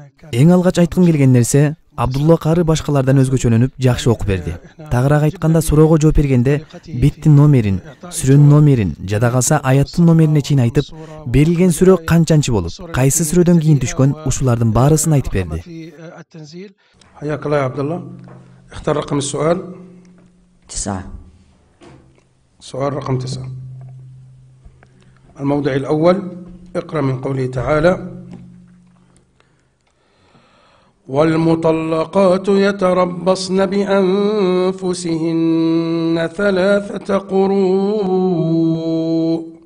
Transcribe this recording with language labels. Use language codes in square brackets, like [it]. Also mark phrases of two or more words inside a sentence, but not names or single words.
[ky] Эң алгач айткым келген нерсе, Абдулла кары башкалардан өзгөчөлөнүп жакшы окуп берди. Тагыраак айтканда, суроого жооп бергенде беттин номерин, сүрөнүн номерин, жада калса аяттын номерине чейин айтып, берилген сүрө канчанчы болуп, кайсы сүрөдөн кийин түшкөн, ушулардын баарысын айтып берди. [ar] حياك الله يا عبد الله. اختر رقم السؤال 9. سؤال رقم 9. الموضع الأول، اقرأ من قوله تعالى: والمطلقات يتربصن بأنفسهن 3 قروء.